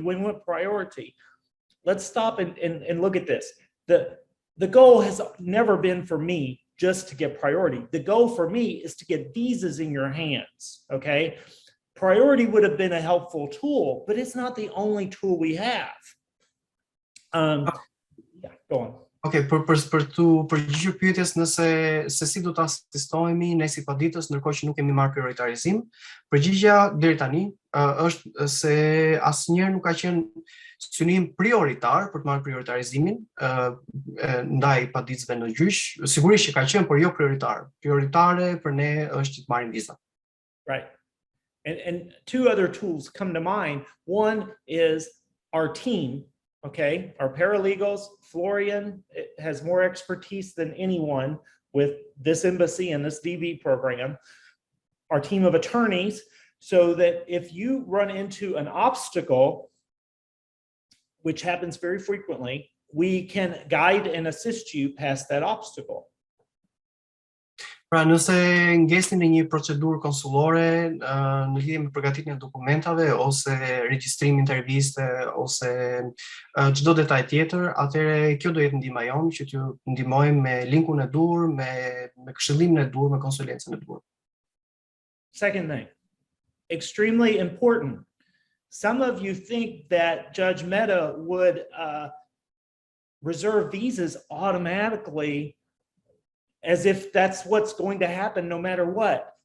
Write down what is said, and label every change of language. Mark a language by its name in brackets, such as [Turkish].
[English] We want priority. Let's stop and look at this. The goal has never been for me just to get priority. The goal for me is to get visas in your hands, okay? Priority would have been a helpful tool, but it's not the only tool we have. Yeah, go on. [Albanian] Okay, për të përgjigjur pyetjes nëse se si do të asistojmë ne si paditës ndërkohë që nuk kemi marrë prioritarizim, përgjigjja deri tani është se asnjëherë nuk ka qenë synim prioritar për të marrë prioritarizimin ndaj paditësve në gjyq. Sigurisht që ka qenë, por jo prioritar. Prioritare për ne është të marrim vizat. [English] Right. And two other tools come to mind. One is our team, okay? Our paralegals. Florian has more expertise than anyone with this embassy and this DV program. Our team of attorneys, so that if you run into an obstacle, which happens very frequently, we can guide and assist you past that obstacle. [Albanian] Pra nëse ngesni në një procedurë konsullore në lidhje me përgatitjen e dokumentave ose regjistrimi interviste ose çdo detaj tjetër, atëherë kjo do jetë ndihma jonë që t'ju ndihmojmë me linkun e dur, me këshillimin e dur, me konsulencën e dur. [English] Second thing, extremely important. Some of you think that Judge Mehta would reserve visas automatically as if that's what's going to happen no matter what.